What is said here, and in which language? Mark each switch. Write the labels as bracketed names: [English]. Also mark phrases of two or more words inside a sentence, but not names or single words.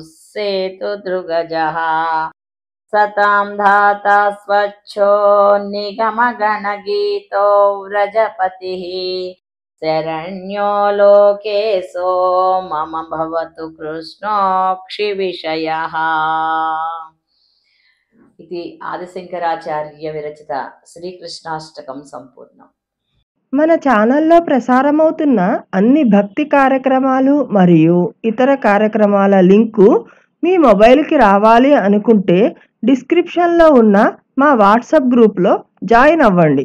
[Sanskrit] सेतुदृगजः सतां धाता स्वच्छो निगमगणगीतो व्रजपतिः शरण्यो लोकेशो मम भवतु कृष्णोऽक्षिविषयः [Telugu] ఇది ఆదిశంకరాచార్య విరచిత శ్రీకృష్ణాష్టకం సంపూర్ణం. మన ఛానల్లో ప్రసారమవుతున్న అన్ని భక్తి కార్యక్రమాలు మరియు ఇతర కార్యక్రమాల లింకు మీ మొబైల్కి రావాలి అనుకుంటే డిస్క్రిప్షన్లో ఉన్న మా వాట్సాప్ గ్రూప్లో జాయిన్ అవ్వండి.